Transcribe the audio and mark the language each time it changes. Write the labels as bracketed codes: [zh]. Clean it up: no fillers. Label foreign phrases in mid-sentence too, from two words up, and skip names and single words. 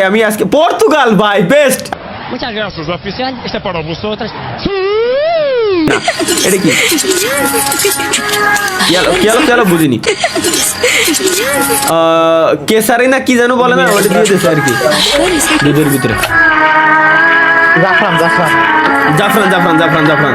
[bn] আমি আজকে পর্তুগাল ভাই, বেস্ট। [es] Muchas gracias, oficial. Este para vosotras. [bn] এটা কি? চলো বুঝিনি। কেসারি না কি জানো বলে না, ওটা দিয়ে দিয়েছে আর কি দুধের ভিতরে। জাফরান।